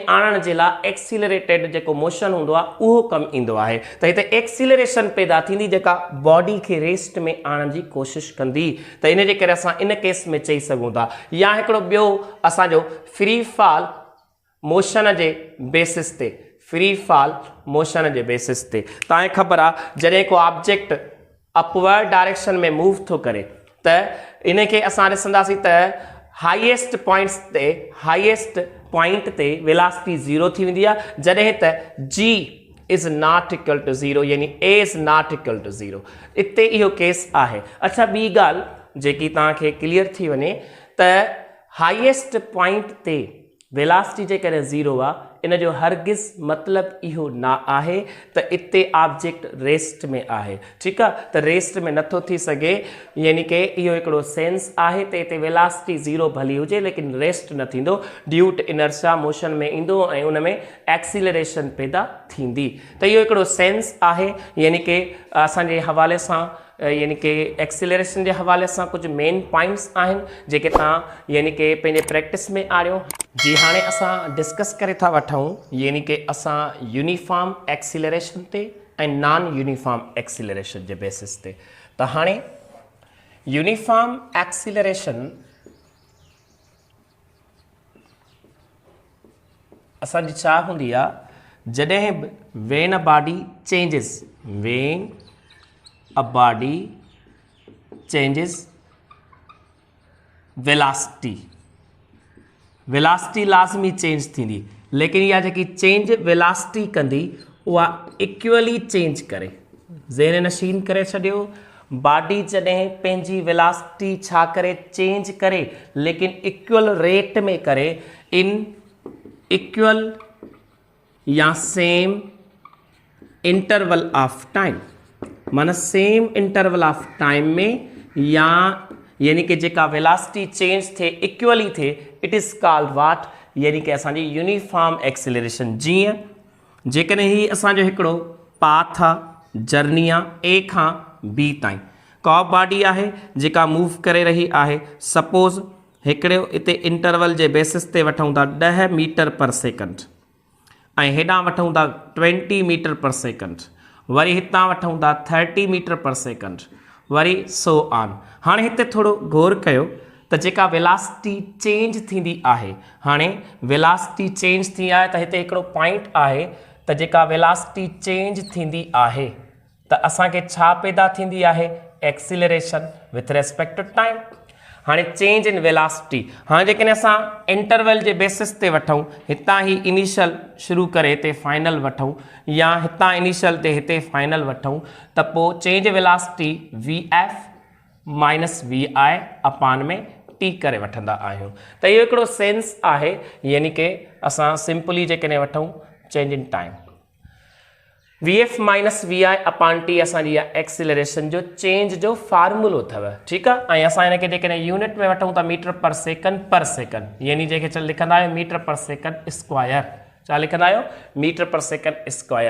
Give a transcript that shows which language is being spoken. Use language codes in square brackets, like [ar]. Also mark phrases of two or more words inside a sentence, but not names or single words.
[sd] आणण जे लाइ एक्सीलरेटेड जेको मोशन हूंदो आहे उहो कमु ईंदो आहे त हिते एक्सीलरेशन पैदा थींदी जेका बॉडी खे रेस्ट में आणण जी कोशिशि कंदी त इन जे करे असां इन केस में चई सघूं था या हिकिड़ो ॿियो असांजो [en] free fall motion [sd] जे बेसिस ते तव्हांखे ख़बर आहे जॾहिं को ऑब्जेक्ट [en] upward direction [sd] में मूव थो करे त इन खे असां ॾिसंदासीं त हाईएस्ट पॉइंट ते [en] velocity zero [sd] थी वेंदी आहे जॾहिं त [en] G is not equal to zero [sd] यानी [en] A is not equal to zero [sd] इते इहो केस आहे अच्छा ॿी ॻाल्हि जेकी तव्हांखे क्लियर थी वञे त [en] highest point [sd] ते वेलासिटी जेकॾहिं ज़ीरो आहे इन जो हरगिज़ मतिलबु इहो न आहे त इते ऑब्जेक्ट रेस्ट में आहे ठीकु आहे त रेस्ट में नथो थी सघे यानी कि इहो हिकिड़ो सेंस आहे त हिते [en] velocity zero [sd] भली हुजे लेकिन रेस्ट न थींदो [en] due to inertia [sd] मोशन में ईंदो ऐं उन में एक्सीलरेशन पैदा थींदी त इहो हिकिड़ो सेंस आहे यानी कि असांजे हवाले सां यानी कि एक्सीलरेशन जे हवाले सां कुझु [en] main points [sd] आहिनि जेके तव्हां यानी कि पंहिंजे प्रैक्टिस में आणियो जी हाणे असां डिस्कस करे था वठूं यानी कि असां [en] uniform acceleration [sd] ते ऐं [en] non uniform acceleration [sd] जे बेसिस ते त हाणे [en] uniform acceleration [sd] असांजी छा हूंदी आहे जॾहिं [en] when a body changes a body changes [sd] velocity लाज़मी चेंज थींदी लेकिन इहा जेकी चेंज वेलासिटी कंदी उहा इक्वली चेंज करे ज़हन नशीन करे छॾियो बॉडी जॾहिं पंहिंजी वेलासिटी छा करे चेंज करे लेकिन [en] equal rate [sd] में करे [en] in equal [sd] या [en] same interval of time [sd] माना [en] same interval of time [sd] में या यानी कि जेका वेलासिटी चेंज थे इक्वली थे [en] it is called what [sd] यानी कि असांजी [en] uniform acceleration [sd] जीअं जेकॾहिं ही असांजो हिकिड़ो पाथ आहे जर्नी आहे ए खां बी ताईं को बॉडी आहे जेका मूव करे रही आहे सपोज़ हिकिड़ो हिते इंटरवल जे बेसिस ते वठूं था 10 [en] meter per second [sd] ऐं हेॾां वठूं था 20 [en] meter per second [sd] वरी हितां वठूं था 30 [en] meter per second [sd] वरी [en] so on [sd] हाणे हिते थोरो गौर कयो त जेका [en] velocity change [sd] थींदी आहे हाणे [en] velocity change [sd] थी आहे त हिते हिकिड़ो पॉइंट आहे त जेका [en] velocity change [sd] थींदी आहे त असांखे छा पैदा थींदी आहे [en] acceleration with respect to time [sd] हाणे [en] change in velocity [sd] हाँ जेकॾहिं असां इंटरवल जे बेसिस ते वठूं हितां ही इनिशियल शुरू करे हिते फाइनल वठूं या हितां इनिशियल ते हिते फाइनल वठूं त पोइ [en] change velocity V F minus V I upon [sd] में टी करे वठंदा आहियूं। त इहो हिकिड़ो सेंस आहे, यानी कि असां सिंपली जेकॾहिं वठूं [en] change in time VF minus VI upon T [sd] असांजी एक्सीलरेशन जो चेंज जो फार्मूलो अथव, ठीकु आहे। ऐं असां हिनखे जेकॾहिं यूनिट में वठूं था [en] meter per second, [sd] यानी जंहिंखे चल लिखंदा आहियूं [en] meter per second square, [sd] छा लिखंदा आहियो [en] meter per second square.